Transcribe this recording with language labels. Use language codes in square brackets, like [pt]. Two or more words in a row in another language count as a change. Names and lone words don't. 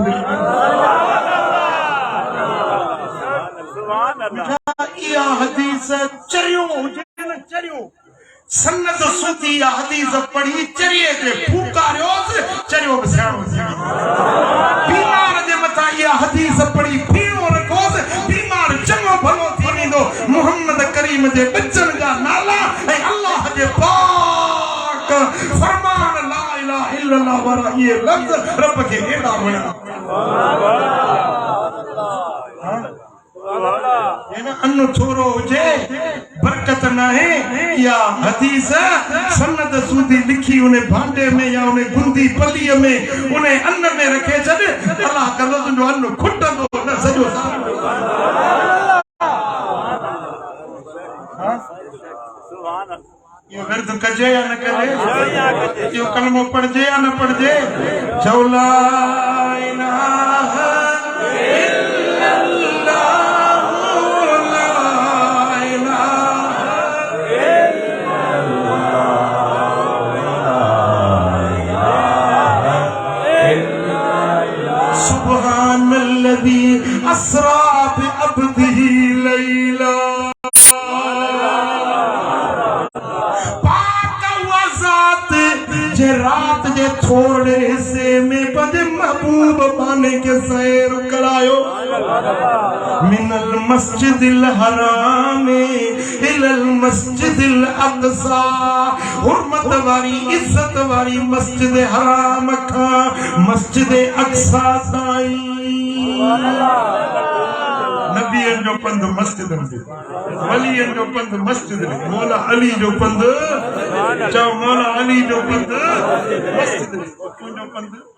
[sd] इहा हदीस चरियो हुजे न चरियो सनद सूदी इहा हदीस पढ़ी चरिए ते फूकारियोसि चरियो बि सियाणो थी बीमार जे मथां इहा हदीस पढ़ी फीणो रखोसि बीमार चङो भलो थी वेंदो मोहम्मद करीम जे बचन जा नाला ऐं अल्लाह जे पाक फरमान [ar] لا إله إلا الله [sd] वारा इहे लफ़्ज़ रब खे एॾा वणिया अन्न थोरो हुजे बरकत न है या हदीस सनद सूदी लिखी उन भांडे में या उन गुंदी पलीअ में उन अन्न में रखे छॾ अल्लाह कंदो तुंहिंजो अन्न खुटंदो न सॼो इहो विर्द कजे या न कजे इहो कलमो पढ़जे या न पढ़जे चओ [ar] لا إله إلا الله أسرى بعبده ليلا [sd] पाक हुआ ज़ात जे रात जे थोड़े हिस्से में पंहिंजे महबूब बाने के सैर करायो [ar] من المسجد الحرام إلى المسجد الأقصى [sd] हुर्मत वारी इज्जत वारी मस्जिद हराम खां मस्जिद अक़सा ताईं नबियन जो पंध मस्जिद में वलियन जो पंध मस्जिद में मौला अली जो पंध चओ मौला अली जो पंध मस्जिद में तुंहिंजो पंध